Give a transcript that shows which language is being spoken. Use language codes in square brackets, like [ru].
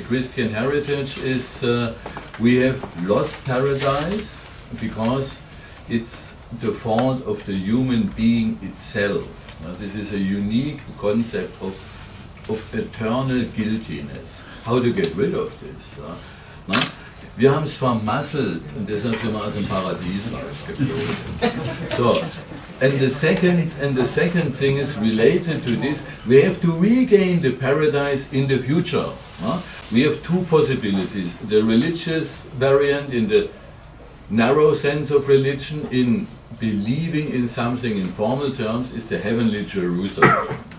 [en] The Christian heritage is we have lost paradise because it's the fault of the human being itself. This is a unique concept of eternal guiltiness. How to get rid of this? [de] Wir haben es vermasselt und deshalb sind wir aus dem Paradies rausgeflogen. [en] So, and the second thing is related to this. We have to regain the paradise in the future. We have two possibilities: the religious variant in the narrow sense of religion, in believing in something in formal terms, is the heavenly Jerusalem.